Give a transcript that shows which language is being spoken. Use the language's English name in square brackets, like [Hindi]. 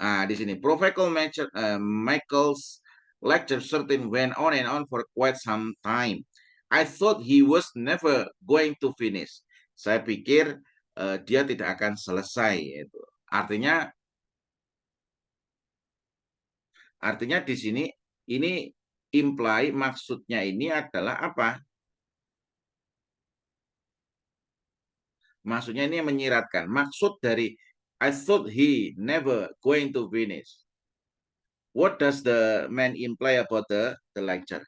[Indonesian] Di sini [English] Michael's lecture certain went on and on for quite some time. I thought he was never going to finish. [Indonesian] Saya pikir dia tidak akan selesai itu. Artinya di sini ini imply maksudnya ini adalah apa? Maksudnya ini menyiratkan. Maksud dari [English] I thought he never going to finish. What does the man imply about the lecture?